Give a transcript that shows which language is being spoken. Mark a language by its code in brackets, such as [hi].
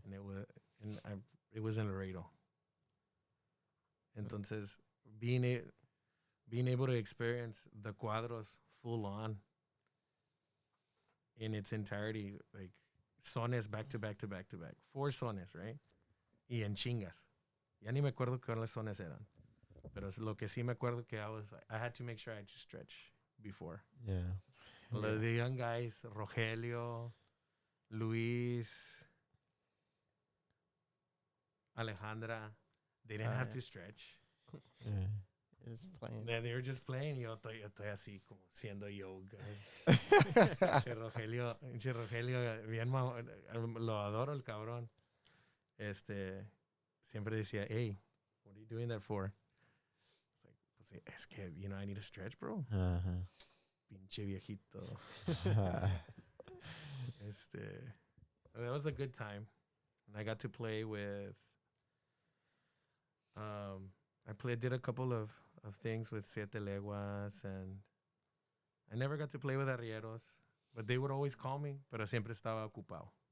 [en] And it was in Laredo. Entonces, being able to experience the cuadros full on in its entirety, like sones back to back to back to back. 4 sones, right? [es] Y en chingas. Ya ni me acuerdo cuáles sones eran. Pero lo que sí me acuerdo que [en] I had to make sure I had to stretch before. Yeah. The young guys, Rogelio, Luis, Alejandra, they didn't have to stretch. Yeah. Just playing. They were just playing. [es] Yo estoy así como haciendo yoga. Rogelio, bien lo adoro el cabrón. Siempre decía, [en] hey, what are you doing that for? It's like, [es] es que, [en] I need to stretch, bro. Uh-huh. [es] Pinche viejito. [en] That was a good time. And I got to play with, did a couple of things with Siete Leguas, and I never got to play with Arrieros, but they would always call me, [es] pero siempre estaba ocupado.